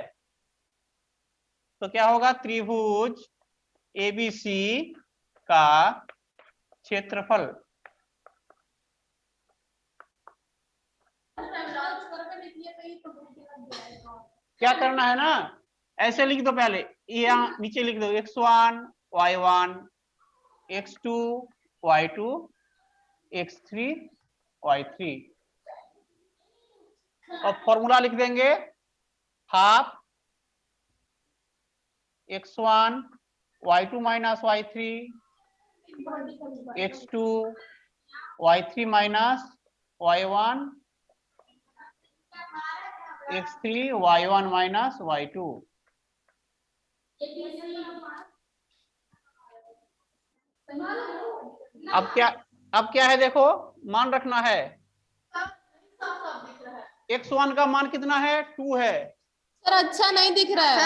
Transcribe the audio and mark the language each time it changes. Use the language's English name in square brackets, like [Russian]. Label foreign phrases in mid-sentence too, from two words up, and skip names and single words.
[Hindi] तो क्या होगा, त्रिभुज एबीसी का क्षेत्रफल क्या करना है ना, ऐसे लिख दो। पहले यहाँ नीचे लिख दो x1 y1 x2 y2 x3 y3 और फॉर्मूला लिख देंगे हाफ x1 y2 माइनस y3 x2 y3 माइनस y1 x3 y1 माइनस y2। अब क्या है, देखो मान रखना है। x1 का मान कितना है, 2 है। सर अच्छा नहीं दिख रहा है।